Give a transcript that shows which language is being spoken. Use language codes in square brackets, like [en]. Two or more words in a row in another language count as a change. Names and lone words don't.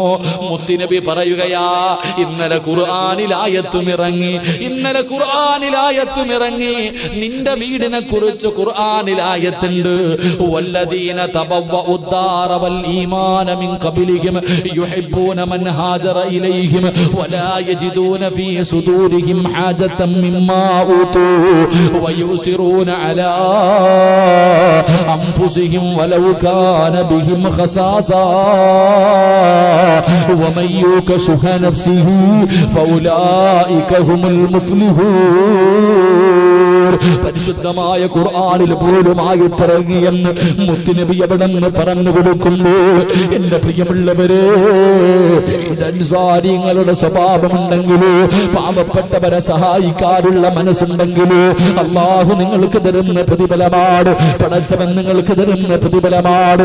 [ml] മുത്തുനബി പറയുകയാ, ഇന്നലെ ഖുർആനിലായത്തും ഇറങ്ങി, ഇന്നലെ ഖുർആനിലായത്തും ഇറങ്ങി. നിന്റെ വീടിനെ കുറിച്ച് ഖുർആനിലായത്തുണ്ട്. [ar] والذين تبوءوا الدار والإيمان من قبلهم يحبون من هاجر إليهم ولا يجدون في صدورهم حاجة مما أوتوا ويؤثرون على أنفسهم ولو كان بهم خصاصة ومن يوق شح نفسه فأولئك هم المفلحون. [ml] പരിശുദ്ധമായ ഖുർആനിൽ പോലും ആയത്തിറങ്ങിയെന്ന് മുത്തുനബി എവിടെന്ന് പറഞ്ഞു കൊടുക്കുമ്പോൾ, എന്റെ പ്രിയമുള്ളവരെ, ഇതൻസാരിങ്ങളുടെ സ്വഭാവമുണ്ടെങ്കിലോ, പാവപ്പെട്ടവരെ സഹായിക്കാനുള്ള മനസ്സുണ്ടെങ്കിലോ, അല്ലാഹു നിങ്ങൾക്ക് തരുന്ന പ്രതിഫലമാണ്, പടച്ചവൻ നിങ്ങൾക്ക് തരുന്ന പ്രതിഫലമാണ്.